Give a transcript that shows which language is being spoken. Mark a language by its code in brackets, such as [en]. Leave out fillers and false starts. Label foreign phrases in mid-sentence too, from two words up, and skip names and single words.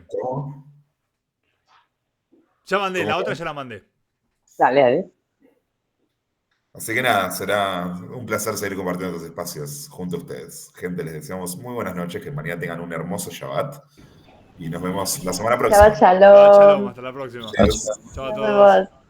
[es] ¿Cómo? Ya mandé, la ¿Cómo? otra ya la mandé. Dale, dale. Así que nada, será un placer seguir compartiendo estos espacios junto a ustedes. Gente, les deseamos muy buenas noches, que mañana tengan un hermoso Shabbat. Y nos vemos la semana próxima. [he] שבת שלום. [es] Shalom, hasta la próxima. Adiós. Chao a Nos todos. vemos.